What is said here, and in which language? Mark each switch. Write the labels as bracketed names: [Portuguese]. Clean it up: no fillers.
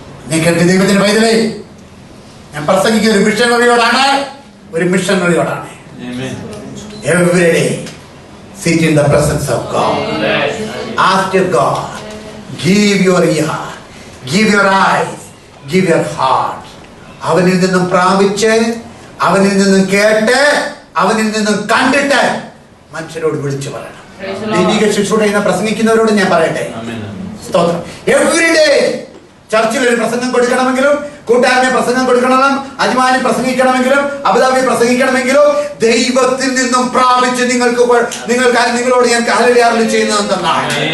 [Malayalam] നീ കേട്ട് ദൈവത്തിന്റെ പൈതലേ, ഞാൻ പ്രസംഗിക്കുന്ന ഒരു മിഷനറിയോടാണ്, ഒരു മിഷനറിയോടാണ്. [English] Every day sit in the presence of God. Ask your God, give your ear, give your eyes, give your heart. [Malayalam] അവനിൽ നിന്നും പ്രാപിച്ച്, അവനിൽ നിന്നും കേട്ട്, അവനിൽ നിന്നും കണ്ടിട്ട് മനുഷ്യരോട് വിളിച്ചു പറയണം. ദൈവിക ശുശ്രൂഷ പ്രസംഗിക്കുന്നവരോട് ഞാൻ പറയട്ടെ, സ്തോത്രം, എവറി ഡേ ചർച്ചിൽ ഒരു പ്രസംഗം കൊടുക്കണമെങ്കിലും, കൂട്ടുകാരനെ പ്രസംഗം കൊടുക്കണം, അജ്മാനി പ്രസംഗിക്കണമെങ്കിലും, അബുദാബി പ്രസംഗിക്കണമെങ്കിലും ദൈവത്തിൽ നിന്നും പ്രാപിച്ച് നിങ്ങളോട് ഞാൻ ഹല്ലേലൂയ ചെയ്യുന്നത് എന്താണ്?